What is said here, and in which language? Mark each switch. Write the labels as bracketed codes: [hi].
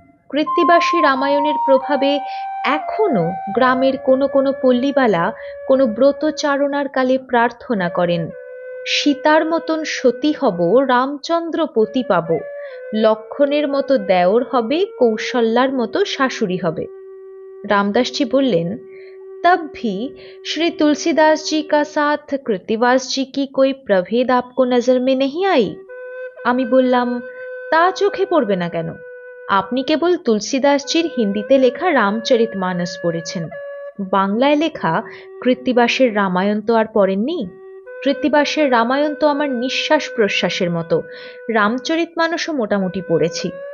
[bn] কৃত্তিবাসী রামায়ণের প্রভাবে এখনো গ্রামের কোনো কোনো পল্লীবালা কোনো ব্রতচারণার কালে প্রার্থনা করেন, সীতার মতন সতী হব, রামচন্দ্র পতি পাব, লক্ষণের মতো দেওর হবে, কৌশল্যার মতো শাশুড়ি হবে। [hi] रामदास जी बोलें, तब भी श्री तुलसीदास जी का साथ कृत्तिवास जी की कोई प्रभेद आपको नजर में नहीं आई? [bn] আমি বললাম, তা চোখে পড়বে না কেন? আপনি কেবল তুলসীদাসজির হিন্দিতে লেখা রামচরিতমানস পড়েছেন, বাংলায় লেখা কৃত্তিবাসের রামায়ণ তো আর পড়েননি। কৃত্তিবাসের রামায়ণ তো আমার নিঃশ্বাস প্রশ্বাসের মতো, রামচরিতমানসও মোটামুটি পড়েছি।